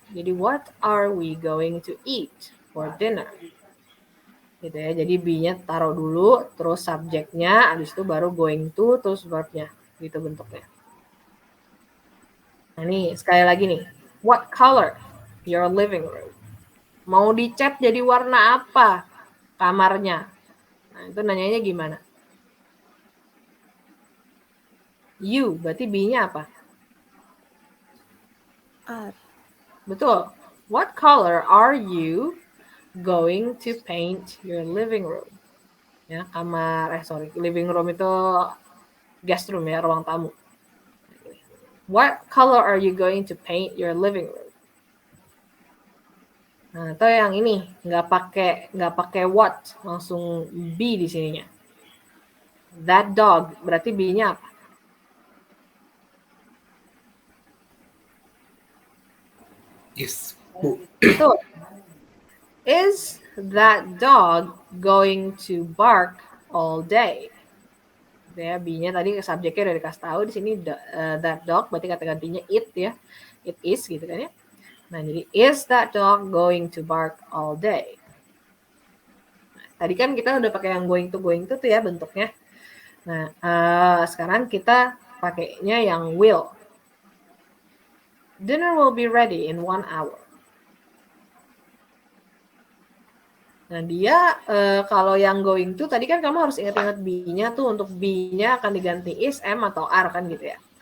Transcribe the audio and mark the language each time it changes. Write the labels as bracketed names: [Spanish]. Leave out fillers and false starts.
[English] Jadi what are we going to eat for dinner? [Indonesian] Gitu ya. Jadi be-nya taruh dulu, terus subjeknya, habis itu baru going to, terus verb-nya. Gitu bentuknya. Nah, nih sekali lagi nih. [English] What color your living room? [Indonesian] Mau dicat jadi warna apa kamarnya? Nah, itu nanyanya gimana? You, berarti be-nya apa? [English] Are. [Indonesian] Betul. [English] What color are you going to paint your living room? [Indonesian] Ya, living room itu guest room ya, ruang tamu. [English] What color are you going to paint your living room? [Indonesian] Nah, atau yang ini nggak pakai what, langsung be di sininya. That dog, berarti be-nya apa? [English] Is, Bu. [Indonesian] Betul. [English] Is that dog going to bark all day? [Indonesian] Ya, be-nya tadi subjeknya udah dikasih tahu di sini that dog, berarti kata gantinya it ya. It is gitu kan ya. [English] Nah, jadi is that dog going to bark all day? [Indonesian] Nah, tadi kan kita udah pakai yang going to tuh ya bentuknya. Nah, sekarang kita pakainya yang will. [English] Dinner will be ready in 1 hour. [Indonesian] Nah, dia kalau yang going to tadi kan kamu harus ingat-ingat be-nya tuh, untuk be-nya akan diganti is, am, atau are kan gitu ya.